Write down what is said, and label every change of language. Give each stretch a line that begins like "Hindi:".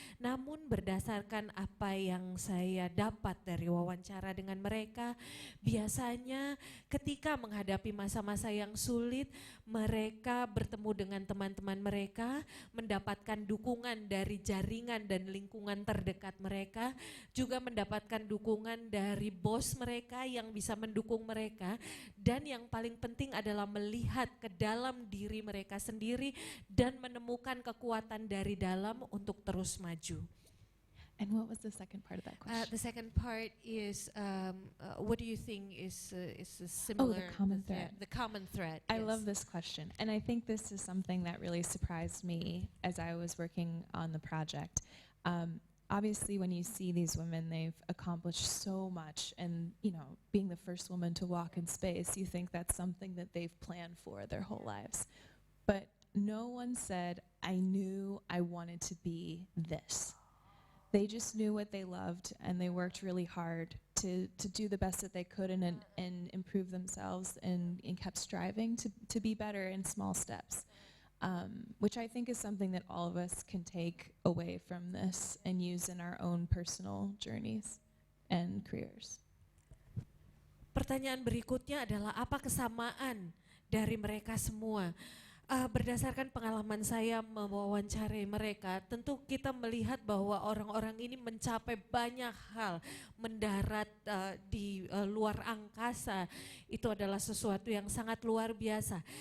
Indonesian: Namun berdasarkan apa yang saya dapat dari wawancara dengan mereka, biasanya ketika menghadapi masa-masa yang sulit, mereka bertemu dengan teman-teman mereka, mendapatkan dukungan dari jaringan dan lingkungan terdekat mereka, juga mendapatkan dukungan dari bos mereka yang bisa mendukung mereka, dan yang paling penting adalah melihat ke dalam diri mereka sendiri dan menemukan kekuatan dari dalam untuk terus maju.
English: And what was the second part of that question? The second part is, what do you think is a similar? The common thread. The common thread. I yes. love this question, and I think this is something that really surprised me as I was working on the project. Obviously, when you see these women, they've accomplished so much, and being the first woman to walk in space, you think that's something that they've planned for their whole lives. But no one said, "I knew I wanted to be this." They just knew what they loved, and they worked really hard to do the best that they could and improve themselves, and kept striving to be better in small steps, which I think is something that all of us can take away from this and use in our own personal journeys and careers.
Indonesian: Pertanyaan berikutnya adalah apa kesamaan dari mereka semua? Berdasarkan pengalaman saya mewawancarai mereka, tentu kita melihat bahwa orang-orang ini mencapai banyak hal, mendarat di luar angkasa, itu adalah sesuatu yang sangat luar biasa.